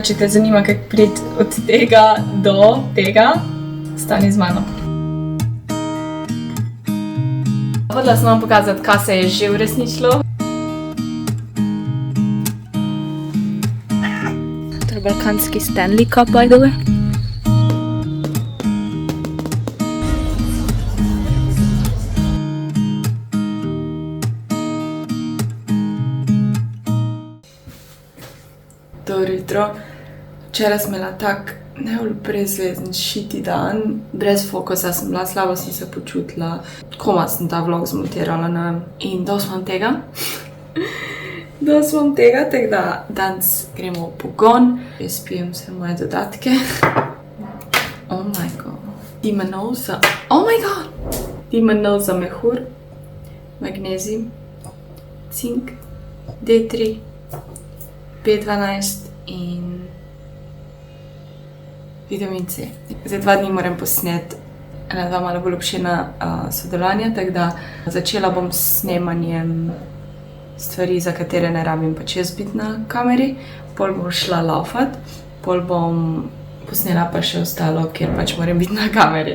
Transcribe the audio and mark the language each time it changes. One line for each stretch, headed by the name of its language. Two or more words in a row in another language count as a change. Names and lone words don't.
Slovenian: Če te zanima, kako priti od tega do tega, stani z mano. Hodila sem vam pokazati, kaj se je že uresničilo. To je balkanski Stanley Cup,
English: by the way.
Slovenian: Dobro jutro. Včeraj sem imela tak najbolj brezvezen šiti dan. Brez fokusa sem bila, slabo sem se počutila. Komaj sem ta vlog zmontirala, ne vem. In dal sem vam tega. Tako da danes gremo v pogon. Jaz pijem vse moje dodatke.
English: Oh my god. Dimenosa. Oh my god!
Slovenian: Dimenosa mehur. Magnezij. Cink. D3. B12 in vitamin C. Zdaj 2 dni moram posneti dva malo bolj obširna sodelovanja, tako da začela bom s snemanjem stvari, za katere ne rabim pač jaz biti na kameri, pol bom šla laufat, pol bom posnela pa še ostalo, kjer pač moram biti na kameri.